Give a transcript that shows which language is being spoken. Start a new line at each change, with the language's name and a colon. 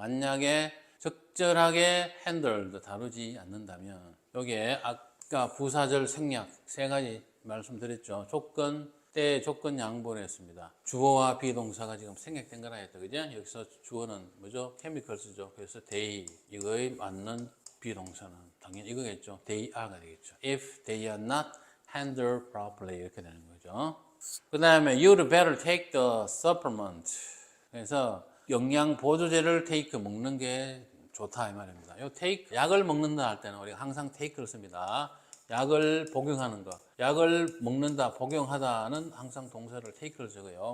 Korean: 만약에 적절하게 handled 다루지 않는다면 여기에 아까 부사절 생략 세 가지 말씀드렸죠. 조건, 때, 조건 양보를 했습니다. 주어와 비동사가 지금 생략된 거라 했죠. 그죠? 여기서 주어는 뭐죠? chemicals죠. 그래서 they 이거에 맞는 비동사는 당연히 이거겠죠. they are 가 되겠죠.
English: if they are not handled properly 이렇게 되는 거죠.
Korean: 그 다음에 you'd better take the supplement 그래서 영양 보조제를 take 먹는 게 좋다 이 말입니다. 요 take 약을 먹는다 할 때는 우리가 항상 take를 씁니다. 약을 복용하는 거, 약을 먹는다, 복용하다는 항상 동사를 take를 적어요.